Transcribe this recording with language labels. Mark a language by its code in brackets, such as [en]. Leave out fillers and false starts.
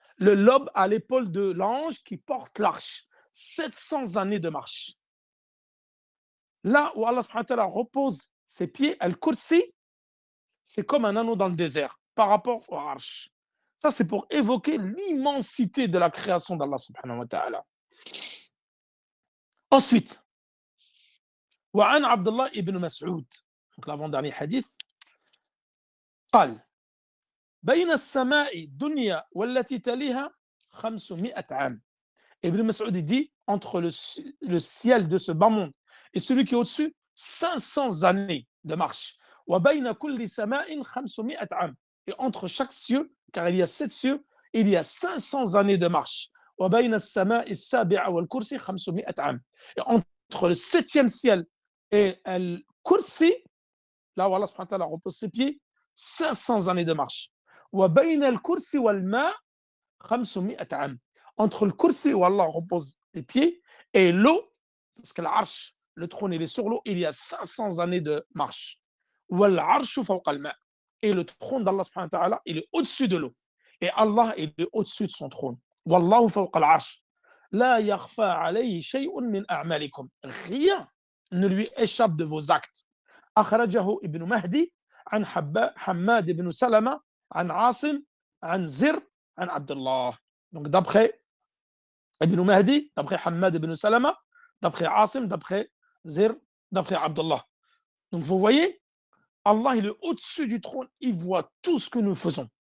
[fr] Le lobe à l'épaule de l'ange qui porte l'arche. 700 années de marche. Là où Allah subhanahu wa ta'ala repose ses pieds, al-kursi, c'est comme un anneau dans le désert par rapport au arsh. Ça, c'est pour évoquer l'immensité de la création d'Allah subhanahu wa ta'ala. Ensuite, [ar] وعن عبد الله ibn Mas'ud, [fr] donc l'avant-dernier hadith, [ar] قال بين السماء الدنيا والتي تليها 500 عام. [fr] Ibn Mas'ud dit, entre le ciel de ce bas monde et celui qui est au-dessus, 500 années de marche. [ar] وبين كل سماء 500 عام. [fr] Et entre chaque cieux, car il y a 7 cieux, il y a 500 années de marche. [ar] وبين السماء السابعة والكرسي 500 عام. [fr] Et entre le 7e ciel et le kursi, là où Allah subhanahu wa ta'ala repose ses pieds, 500 années de marche. [ar] وبين الكرسي والماء 500 عام. [fr] Entre le kursi où Allah repose les pieds et l'eau, parce que l'arche, le trône, il est sur l'eau, il y a 500 années de marche. [ar] وَالْعَرْشُ فَوْقَ الْمَاءِ. [fr] Et le trône d'Allah subhanahu wa ta'ala, il est au-dessus de l'eau. Et Allah, il est au-dessus de son trône. [ar] وَاللَّهُ فَوْقَ الْعَرْشِ لَا يَخْفَى عَلَيْهِ شَيْءٌ مِنْ أَعْمَالِكُمْ. [fr] Rien ne lui échappe de vos actes. [ar] أخرجه ابن مهدي عن حماد بن سلمة عن عاصم عن زر عن عبد الله. [fr] Donc d'après Ibn Mahdi, d'après Hammad ibn Salama, d'après Asim, d'après Zir, d'après Abdullah. Donc vous voyez, Allah il est au-dessus du trône, il voit tout ce que nous faisons.